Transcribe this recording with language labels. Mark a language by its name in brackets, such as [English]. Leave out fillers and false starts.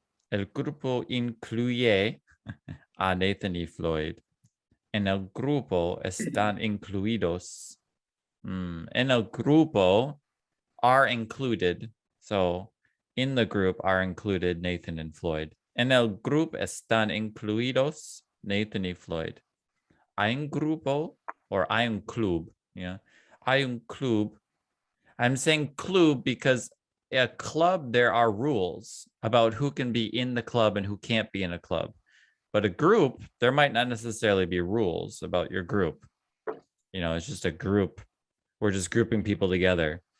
[Spanish] El grupo incluye a Nathan y Floyd. En el grupo están incluidos. En el grupo [English] are included. So in the group are included Nathan and Floyd. [Spanish] En el grupo están incluidos Nathan y Floyd. Hay un grupo or hay un club. [English] Yeah. [Spanish] Hay un club. [English] I'm saying club because a club, there are rules about who can be in the club and who can't be in a club. But a group, there might not necessarily be rules about your group. You know, it's just a group. We're just grouping people together.